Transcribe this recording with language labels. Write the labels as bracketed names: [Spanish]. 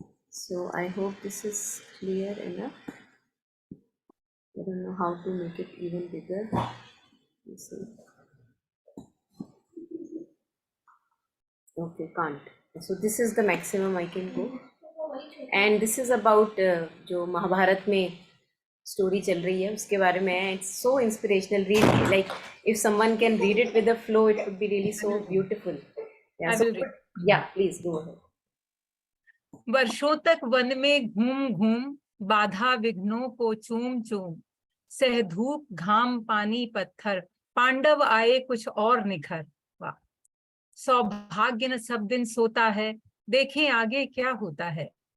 [English] So I hope this is clear enough. I don't know how to make it even bigger. Let's see. Okay, can't. So this is the maximum I can go. And this is about [Hindi] जो महाभारत में story चल रही है उसके बारे में है. [English] It's so inspirational. Read, like if someone can read it with a flow, it would be really so beautiful. Yeah, so, yeah, please go ahead. [Hindi] वर्षों तक वन में घूम घूम, बाधा विघ्नों को चूम चूम, सह धूप घाम पानी पत्थर, पांडव आए कुछ और निखर. वाह. सौभाग्य न सब दिन सोता है, देखें आगे क्या होता है.